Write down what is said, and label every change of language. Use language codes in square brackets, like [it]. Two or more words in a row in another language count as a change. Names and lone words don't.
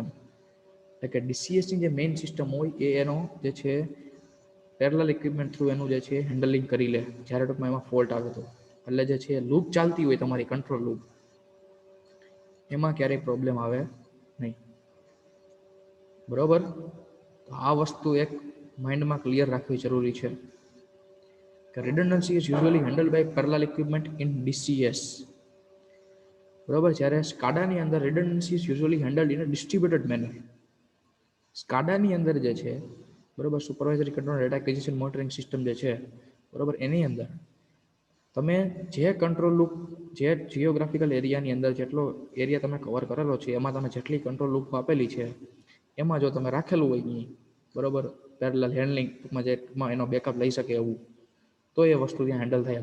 [gu] એટલે કે ડીસીએસની જે [en] main system [gu] હોય એ એનો જે છે [en] parallel equipment through [gu] એનું જે છે હેન્ડલિંગ કરી લે જ્યારે ટૂંકમાં એમાં ફોલ્ટ આવે તો. એટલે જે છે લૂપ ચાલતી હોય તમારી [en] control loop, [gu] એમાં ક્યારેય પ્રોબ્લેમ આવે નહીં, બરોબર. તો આ વસ્તુ એક માઇન્ડમાં ક્લિયર રાખવી જરૂરી છે કે [en] redundancy is usually handled by parallel equipment in DCS. [gu] બરોબર. જ્યારે સ્કાડાની અંદર [en] redundancy is usually handled in a distributed manner. [gu] સ્કાડાની અંદર જે છે, બરોબર, [en] supervisory control data acquisition monitoring system [gu] જે છે, બરોબર, એની અંદર તમે જે [en] control loop, [gu] જે જિયોગ્રાફિકલ એરિયાની અંદર જેટલો એરિયા તમે કવર કરેલો છે એમાં તમે જેટલી [en] control loop [gu] આપેલી છે એમાં જો તમે રાખેલું હોય નહીં, બરોબર, [en] parallel handling [gu] ટૂંકમાં જે ટૂંકમાં એનો બેકઅપ લઈ શકે એવું, તો એ વસ્તુ ત્યાં હેન્ડલ થાય.